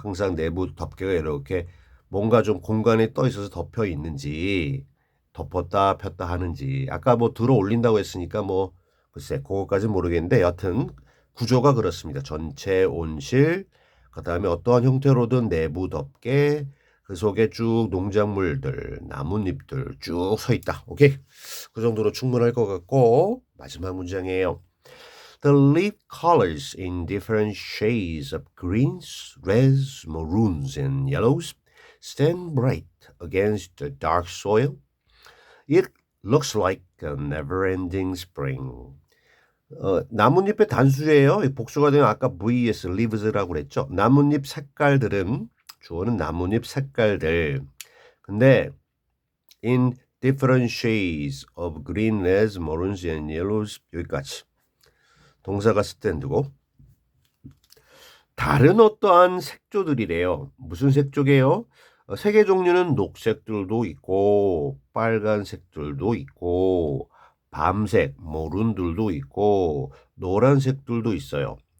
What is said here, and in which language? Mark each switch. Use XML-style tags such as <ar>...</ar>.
<ko>항상 내부 덮개가 이렇게 뭔가 좀 공간에 떠 있어서 덮여 있는지 덮었다 폈다 하는지 아까 뭐 들어 올린다고 했으니까 뭐 글쎄 그거까지는 모르겠는데 여튼 구조가 그렇습니다. 전체 온실 그다음에 어떠한 형태로든 내부 덮개 그 속에 쭉 농작물들 나뭇잎들 쭉 서 있다. 오케이 그 정도로 충분할 것 같고 마지막 문장이에요.</ko> <en>The leaf colors in different shades of greens, reds, maroons, and yellows stand bright against the dark soil. It looks like a never-ending spring.</en> <ko>나뭇잎의 단수예요. 복수가 되면 아까 vs leaves라고 그랬죠. 나뭇잎 색깔들은 주어는 나뭇잎 색깔들. 근데</ko> <en>in different shades of green, reds, maroons, and yellows</en> <ko>여기까지. 동사가 스탠드고 다른 어떠한 색조들이래요. 무슨 색조게요? 색의 종류는 녹색들도 있고 빨간색들도 있고 밤색, 모룬들도 있고 노란색들도 있어요.</ko>